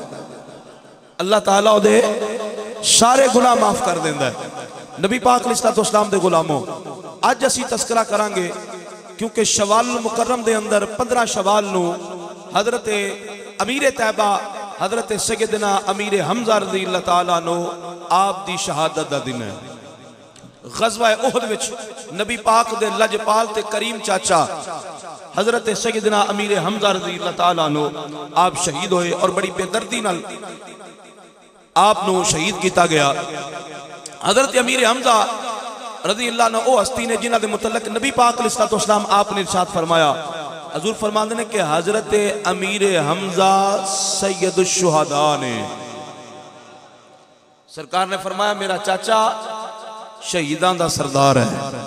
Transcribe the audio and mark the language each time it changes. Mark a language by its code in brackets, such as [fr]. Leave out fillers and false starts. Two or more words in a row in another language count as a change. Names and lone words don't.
[pa] اللہ تعالیٰ اودے سارے گناہ معاف کر دیندا ہے. نبی پاک علیہ السلام دے غلامو اج اسی تذکرہ کراں گے کیونکہ شوال مکرم دے اندر 15 شوال نوں حضرت امیر طیبہ حضرت سیدنا امیر حمزہ [ar] رضي الله تعالى عنه [pa] آپ دی شہادت دا دن ہے. غزوہ احد وچ نبی پاک دے لجپال تے کریم چاچا حضرت سیدنا امیر حمزہ [ar] رضي الله تعالى عنه [pa] آپ شہید ہوئے اور بڑی بے دردی نال آپ نوں شہید کیا گیا. حضرت امیر حمزہ [ar] رضي الله عنه [pa] او ہستی نے جنہاں دے متعلق نبی پاک علیہ السلام آپنے ارشاد فرمایا، حضور فرماتے نے کہ حضرت امیر حمزہ سید شہدا نے، سرکار نے فرمایا میرا چاچا شہیداں دا سردار ہے.